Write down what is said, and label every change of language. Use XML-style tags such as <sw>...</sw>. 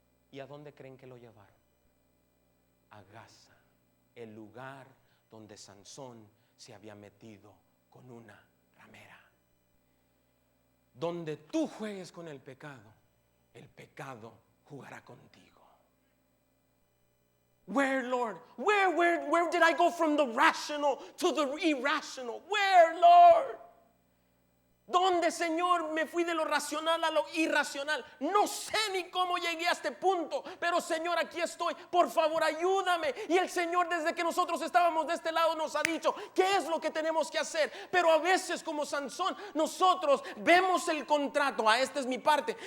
<es>¿Y a dónde creen que lo llevaron? A Gaza, el lugar donde Sansón se había metido con una ramera. Donde tú juegues con el pecado jugará contigo.</es> <en>Where, Lord? Where did I go from the rational to the irrational? Where, Lord?</en> <es>¿Dónde, Señor, me fui de lo racional a lo irracional? No sé ni cómo llegué a este punto, pero Señor, aquí estoy. Por favor, ayúdame. Y el Señor, desde que nosotros estábamos de este lado, nos ha dicho qué es lo que tenemos que hacer. Pero a veces, como Sansón, nosotros vemos el contrato. Esta es mi parte.</es>